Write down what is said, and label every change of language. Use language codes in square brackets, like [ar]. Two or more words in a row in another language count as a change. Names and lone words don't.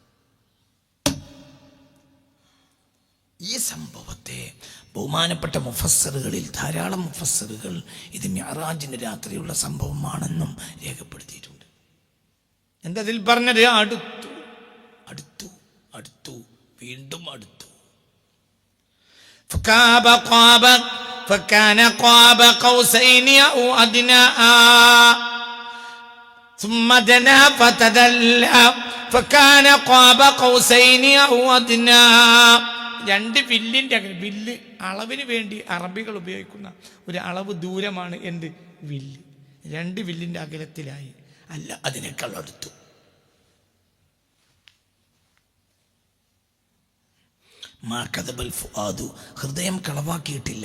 [ml] ഈ സംഭവത്തെ ബഹുമാനപ്പെട്ട മുഫസ്സിറുകളിൽ ധാരാളം മുഫസ്സിറുകൾ ഇത് മിഅ്റാജിന്റെ രാത്രിയുള്ള സംഭവമാണെന്നും രേഖപ്പെടുത്തിയിട്ടുണ്ട്. എന്തതിൽ പറഞ്ഞത്? അടുത്തു, അടുത്തു, അടുത്തു, വീണ്ടും അടുത്തു. [ar] فكان قاب قوسين أو أدنى ثم دنا فتدلى فكان قاب قوسين أو أدنى. [ml] രണ്ട് വില്ലിന്റെ വില്ല് അളവിന് വേണ്ടി അറബികൾ ഉപയോഗിക്കുന്ന ഒരു അളവ് ദൂരമാണ് എന്ത്? വില്ല്. രണ്ട് വില്ലിന്റെ അകലത്തിലായി, അല്ല അതിനേക്കാൾ അടുത്തു. [ar] ما كذب الفؤاد, [ml] ഹൃദയം കളവാക്കിയിട്ടില്ല.